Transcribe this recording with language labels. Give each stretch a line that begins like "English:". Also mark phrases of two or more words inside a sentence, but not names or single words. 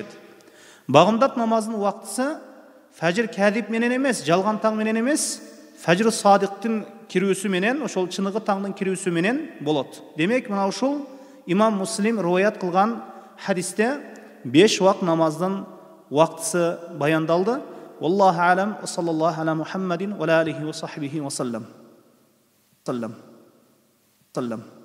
Kyrgyz: Багымдат намазынын убактысы
Arabic: فجر كاذب
Kyrgyz: менен эмес, жалган таң менен эмес, фажр садиqтин кирүүсү менен, ошол чыныгы таңдын кирүүсү менен болот. Демек, мына ушул имам Муслим риваят кылган хадисте 5 убакыт намаздын убактысы баяндалды.
Arabic: والله أعلم، صلى الله على محمد وآله وصحبه وسلم.